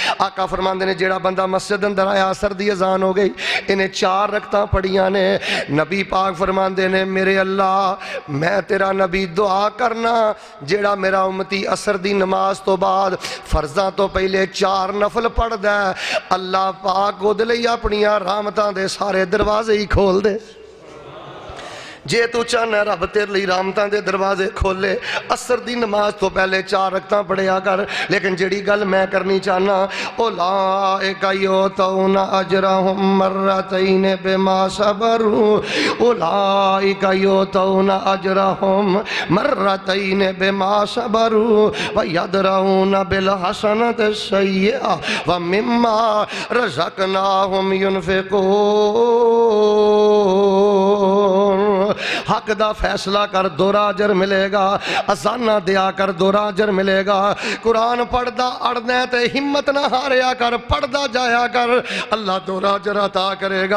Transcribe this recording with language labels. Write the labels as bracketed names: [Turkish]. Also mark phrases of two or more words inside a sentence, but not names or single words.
[Punjabi] آقا فرماتے نے جیہڑا بندہ مسجد اندر آیا، عصر دی اذان ہو گئی، انہیں 4 رکعتا پڑھیاں نے، نبی پاک فرماتے نے میرے اللہ میں تیرا نبی دعا کرنا جیہڑا میرا امتی عصر دی نماز تو بعد فرضا تو پہلے 4 نفل پڑھدا ہے، اللہ پاک اوہدے لئی اپنیاں رحمتاں دے سارے دروازے ہی کھول دے. جے تو چاہنا رب تیرے لیے رحمتاں دے دروازے کھولے، عصر دی نماز تو پہلے 4 رکعتاں پڑھیا کر. لیکن جیہڑی گل میں کرنی چاہنا, [Arabic] أولئك يؤتون أجرهم مرتين بما صبروا، أولئك يؤتون أجرهم مرتين بما صبروا ويدرءون بالحسنة السيئة ومما رزقناهم ينفقون. [Punjabi] حق دا فیصلہ کر، دوہرا اجر ملے گا. اذاناں دیا کر، دوہرا اجر ملے گا۔ قرآن پڑھدا اڑنا تے ہمت نہ ہاریا کر، پڑھدا جایا کر، اللہ دوہرا اجر عطا کرے گا.